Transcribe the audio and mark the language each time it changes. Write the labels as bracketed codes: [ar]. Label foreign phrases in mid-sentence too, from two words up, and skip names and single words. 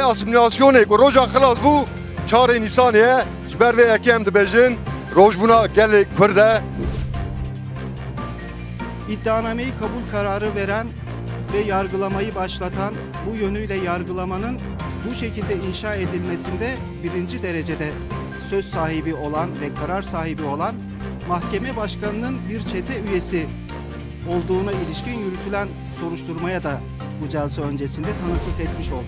[ku] asimilasyonê ku roja xilas bû 4 Nîsanê ye ji ber vê yekê em dibêjin rojbûna gelê Kurd e. [tr] İddianameyi kabul kararı veren ve yargılamayı başlatan, bu yönüyle yargılamanın bu şekilde inşa edilmesinde birinci derecede söz sahibi olan ve karar sahibi olan mahkeme başkanının bir çete üyesi olduğuna ilişkin yürütülen soruşturmaya da bu celse öncesinde tanıklık etmiş olduk.